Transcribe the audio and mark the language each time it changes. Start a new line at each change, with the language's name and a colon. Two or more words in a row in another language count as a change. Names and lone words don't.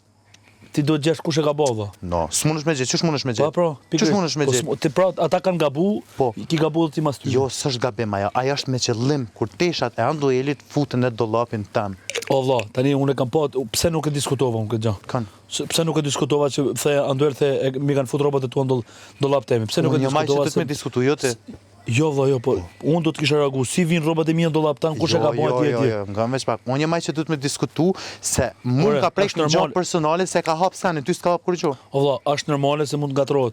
Albanian: Ti do të gjesh kush e ka bova. No, s'mundesh me gjetë, ç'është mundesh me gjetë? Po, ç'është mundesh me gjetë? Ti pra, ata kanë gabu, ki gabu dhe ti mas ty. Jo, s'është gabim ajo, ajo është me qëllim, kur teshat e Andoelit futen në dollapin tëm. O vlla, tani unë kam pa, pse nuk e diskutova unë këtë gjë? Kan. Pse nuk e diskutova që the Andoel the mi kanë fut rrobat e tua në dollap temi. Pse nuk e diskutova? Unë më diskutoj jo ti. Jo vlla, jo, po unë do të kisha reaguar si vin rrobat e mia në dollap tan, kush e ka bën atje? Jo, ngam veç pak. Unë më që duhet me diskutu se mund ka prek në gjë personale se ka hap sanin, ty s'ka hap kur gjë. O vlla, është normale se mund gatrohet.